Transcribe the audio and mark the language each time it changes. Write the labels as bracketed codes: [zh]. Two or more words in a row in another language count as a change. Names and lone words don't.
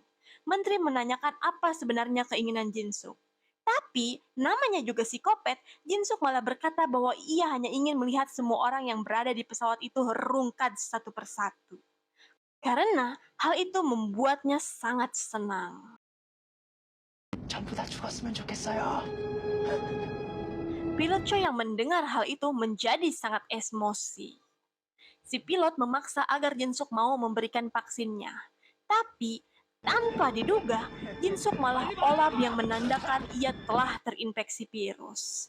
[id] Menteri menanyakan apa sebenarnya keinginan Jin Suk. Tapi, namanya juga psikopat, Jin Suk malah berkata bahwa ia hanya ingin melihat semua orang yang berada di pesawat itu rungkad satu persatu. Karena hal itu membuatnya sangat senang. [ko] 전부 다 죽었으면 좋겠어요. [id] Pilot Choi yang mendengar hal itu menjadi sangat emosi. Si pilot memaksa agar Jin Suk mau memberikan vaksinnya. Tapi, tanpa diduga, Jin Suk malah olap yang menandakan ia telah terinfeksi virus.